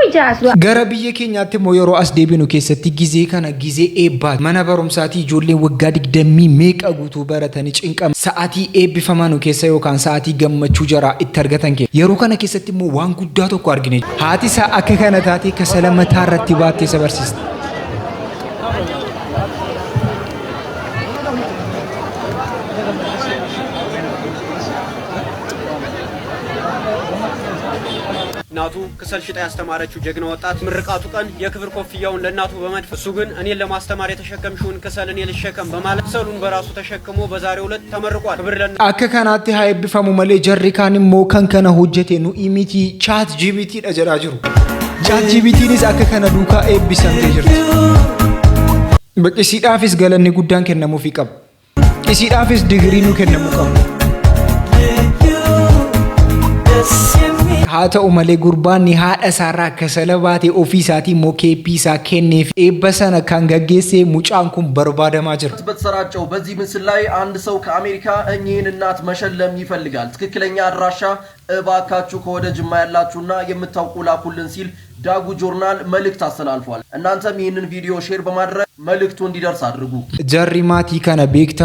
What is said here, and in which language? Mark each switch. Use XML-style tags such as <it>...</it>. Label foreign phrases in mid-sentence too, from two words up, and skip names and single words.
<om>Gara biyya keenyaatti immoo yeroo as deebinu keessatti gizee kana gizee eebbaati. Mana barumsaatii ijoolleen waggaa 20 meeqa guutuu baratanii cinqama. Sa'aatii eebbifaman keessa yookaan sa'aatii gammachuu jaraa itti argatan keessa. Yeroo kana keessatti immoo waan guddaa tokko argine. Haati isaa akka kana taatee kasala mataa irratti baattee isa barsiiste.</om> <am>እናቱ ከሰል ሽጣ ያስተማረችው ጀግና ወጣት ምርቃቱ ቀን የክብር ኮፍያውን ለእናቱ በመድፍ እሱ ግን እኔን ለማስተማር የተሸከምሽውን ከሰል እኔ ልሸከም በማለት ከሰሉን በራሱ ተሸክሞ በዛሬው ዕለት ተመርቋል። ክብር ለእናቱ።</am> <om>akka kanaatti haa eebbifamu malee jarri kaan immoo kan kana hojjete nu imiti chat gpt dha jedhaa jiru. Chat gbtnis akka kana duukaa eebbifamtee jirti. Isiidhaafis galanni guddaan kennamuufii qaba. Isiidhaafis digirii nu kennamuu qaba. haa ta'u malee gurbaan haadha isaarraa kasala baatee ofii isaatii immoo keeppii isaa kenneef eebba sana kan gaggeessee mucaan kun barbaadamaa jira.</om> <am>በተሰራጨው በዚህ ምስል ላይ አንድ ሰው ከአሜሪካ እኚህን እናት መሸለም ይፈልጋል። ትክክለኛ አድራሻ እባካችሁ ከወደ ጅማ ያላችሁና የምታውቁ ላኩልን ሲል ዳጉ ጆርናል መልእክት አስተላልፏል። እናንተም ይህንን ቪዲዮ ሼር በማድረግ መልእክቱ እንዲደርስ አድርጉ። ጀሪ ማቲ ከነ ቤክተኑ</am>